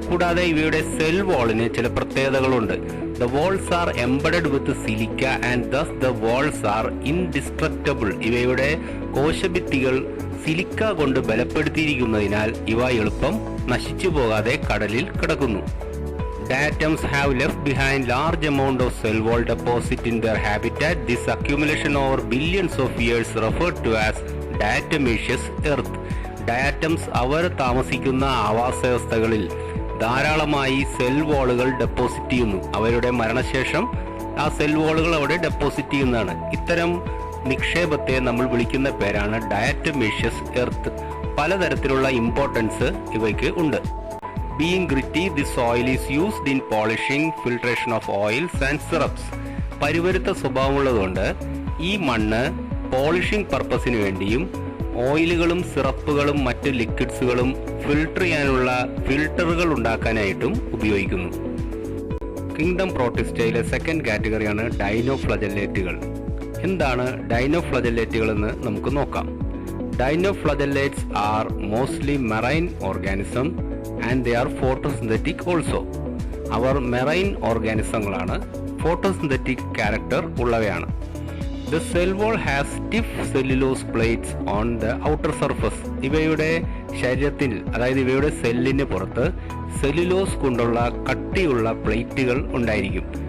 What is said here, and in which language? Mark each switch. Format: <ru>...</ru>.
<ml>കൂടാതെ ഇവയുടെ സെൽ വാളിന് ചില പ്രത്യേകതകളുണ്ട്.</ml> <en>The walls are embedded with silica and thus the walls are indestructible.</en> <ml>ഇവയുടെ കോശഭിത്തികൾ സിലിക്ക കൊണ്ട് ബലപ്പെടുത്തിയിരിക്കുന്നതിനാൽ ഇവ എളുപ്പം നശിച്ചു പോകാതെ കടലിൽ കിടക്കുന്നു.</ml> <en>Diatoms have left behind large amount of cell wall deposit in their habitat. This accumulation over billions of years referred to as diatomaceous earth.</en> <ml>Diatoms അവർ താമസിക്കുന്ന ആവാസവ്യവസ്ഥകളിൽ ധാരാളമായി സെൽ വാളുകൾ ഡെപ്പോസിറ്റ് ചെയ്യുന്നു. അവരുടെ മരണശേഷം ആ സെൽ വാളുകൾ അവിടെ ഡെപ്പോസിറ്റ് ചെയ്യുന്നതാണ്. ഇത്തരം നിക്ഷേപത്തെ നമ്മൾ വിളിക്കുന്ന പേരാണ് ഡയാറ്റമേഷ്യസ് എർത്ത്. പലതരത്തിലുള്ള ഇമ്പോർട്ടൻസ് ഇവയ്ക്ക് ഉണ്ട്.</ml> <en>Being gritty, the soil is used in polishing, filtration of oils and syrups.</en> <ml>പരുവരുത്ത സ്വഭാവമുള്ളതുകൊണ്ട് ഈ മണ്ണ് പോളിഷിംഗ് പർപ്പസിന് വേണ്ടിയും ഓയിലുകളും സിറപ്പുകളും മറ്റ് ലിക്വിഡ്സുകളും ഫിൽട്ടർ ചെയ്യാനുള്ള ഫിൽട്ടറുകൾ ഉണ്ടാക്കാനായിട്ടും ഉപയോഗിക്കുന്നു. Kingdom പ്രോട്ടിസ്റ്റയിലെ second കാറ്റഗറിയാണ് ഡൈനോഫ്ലജല്ലേറ്റുകൾ. എന്താണ് ഡൈനോഫ്ലജല്ലേറ്റുകൾ എന്ന് നമുക്ക് നോക്കാം.</ml> <en>Dinoflagellates are mostly marine organism and they are photosynthetic also.</en> <ml>Our marine ഓർഗാനിസങ്ങളാണ്, photosynthetic character ഉള്ളവയാണ്.</ml> <en>The cell wall has stiff cellulose plates on the outer surface.</en> <ml>ഇവയുടെ ശരീരത്തിൽ, അതായത് ഇവയുടെ സെല്ലിന് പുറത്ത് സെല്ലുലോസ് കൊണ്ടുള്ള കട്ടിയുള്ള പ്ലേറ്റുകൾ ഉണ്ടായിരിക്കും.</ml>